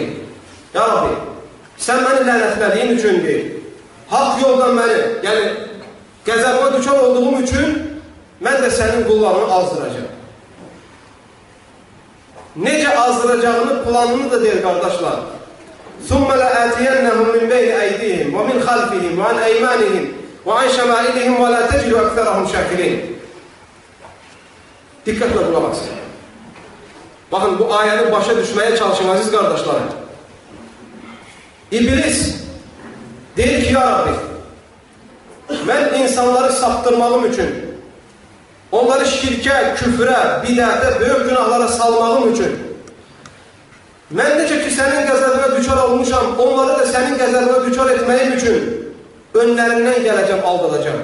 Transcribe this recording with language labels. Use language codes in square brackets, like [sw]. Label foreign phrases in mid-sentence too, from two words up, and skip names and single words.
[az] Ya Rabbi, sən məni lənətlədiyin üçün deyil, haqq yoldan məni, yəni qəzəbə düşər olduğum üçün mən də sənin qullarını azdıracağım. Necə azdıracağını, planını da deyir, qardaşlar. [ar] ثُمَّ لَآتِيَنَّهُمْ مِنْ بَيْنِ أَيْدِيهِمْ وَمِنْ خَلْفِهِمْ وَعَنْ أَيْمَانِهِمْ وَعَنْ شَمَائِلِهِمْ وَلَا تَجِدُ أَكْثَرَهُمْ شَاكِرِينَ. [az] Diqqətlə buna baxsın. Baxın, bu ayəni başa düşməyə çalışın, aziz qardaşlarım. İblis deyir ki, ya Rabbi, mən insanları saptırmağım üçün, onları şirkə, küfrə, bidətə, böyük günahlara salmağım üçün, mən necə ki sənin qəzəbinə düçar olmuşam, onları da sənin qəzəbinə düçar etməyim üçün önlərindən gələcəm, aldıracam.